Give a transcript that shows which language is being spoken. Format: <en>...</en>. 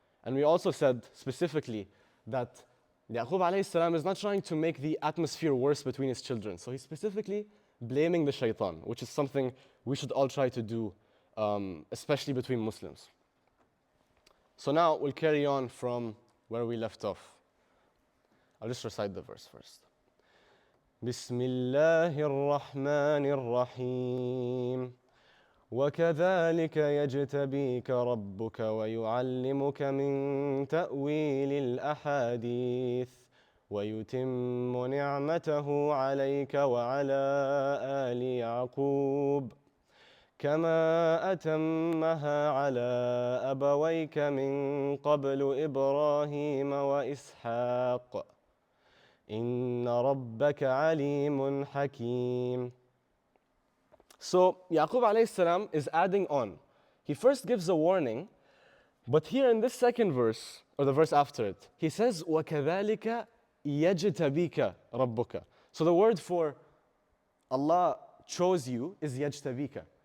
<en>And we also said specifically that Yaqub alayhi salam is not trying to make the atmosphere worse between his children. So he's specifically blaming the shaitan, which is something we should all try to do, especially between Muslims. So now we'll carry on from where we left off. I'll just recite the verse first.</en> <ar>بسم الله الرحمن الرحيم وكذلك يجتبيك ربك ويعلمك من تأويل الأحاديث ويتم نعمته عليك وعلى آل يعقوب كما أتمها على أبويك من قبل إبراهيم وإسحاق إن ربك عليم حكيم.</ar> <en>So Yaqub alayhi salam is adding on. He first gives a warning, but here in this second verse, or the verse after it, he says,</en> <ar>وَكَذَلِكَ يَجْتَبِيكَ رَبُّكَ.</ar> <en>So the word for Allah chose you is يَجْتَبِيكَ.</en>